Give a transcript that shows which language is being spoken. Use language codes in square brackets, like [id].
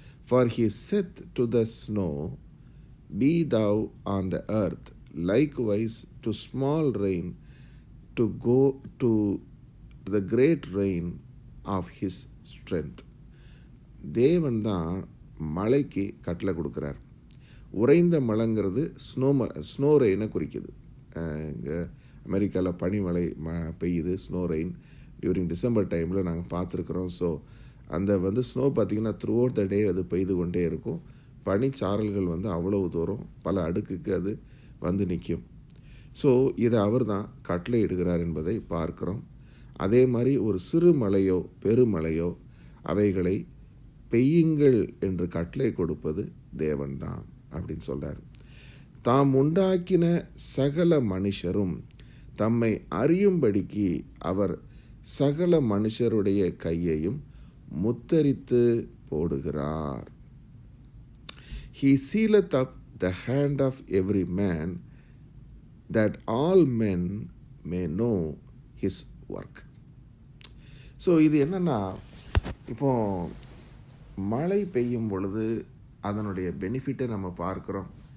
[en] For he saith to the snow, be thou on the earth, likewise to small rain, to go to the great rain of his strength. [ta] தேவன் தான் மழைக்கு கட்டளை கொடுக்குறார். உறைந்த மழைங்கிறது snow ரெயினை குறிக்குது. இங்கே அமெரிக்காவில் பனிமழை பெய்யுது, [en] snow rain during December டைமில் [ta] நாங்கள் பார்த்துருக்குறோம். ஸோ அந்த வந்து ஸ்னோ பார்த்திங்கன்னா [en] throughout the day [ta] அது பெய்து கொண்டே இருக்கும். பனிச்சாரல்கள் வந்து அவ்வளவு தூரம் பல அடுக்குக்கு அது வந்து நிற்கும். ஸோ இதை அவர் தான் கட்டளையிடுகிறார் என்பதை பார்க்கிறோம். அதே மாதிரி ஒரு சிறு மழையோ பெருமழையோ அவைகளை பெய்யுங்கள் என்று கட்டளை கொடுப்பது தேவன்தான் அப்படின்னு சொல்கிறார். தாம் உண்டாக்கின சகல மனுஷரும் தம்மை அறியும்படிக்கு அவர் சகல மனுஷருடைய கையையும் முத்தரித்து போடுகிறார். [en] He sealeth up the hand of every man, that all men may know his work. [ta] So இது என்னென்னா, இப்போ மழை பெய்யும் பொழுது அதனுடைய பெனிஃபிட்டை நம்ம பார்க்குறோம்.